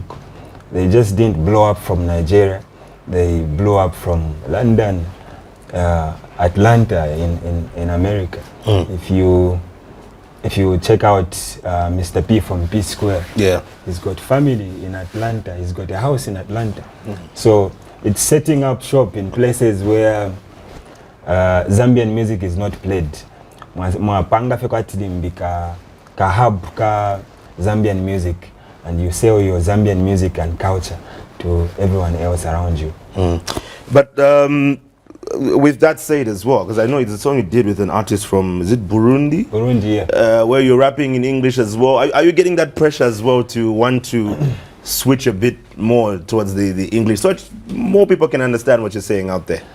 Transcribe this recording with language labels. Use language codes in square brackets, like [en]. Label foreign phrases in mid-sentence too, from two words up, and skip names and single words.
[en] They just didn't blow up from Nigeria. They blew up from London, Atlanta in America. If you if you check out Mr. P from P Square, Yeah. he's got family in Atlanta. He's got a house in Atlanta. So it's setting up shop in places where Zambian music is not played. [bem] Mwapanga fekwatili ka hub ka [en] Zambian music, and you sell your Zambian music and culture to everyone else around you. But with that said as well, because I know it's a song you did with an artist from, is it Burundi? Burundi, yeah. Where you're rapping in English as well. Are you getting that pressure as well to want to switch a bit more towards the English so that more people can understand what you're saying out there?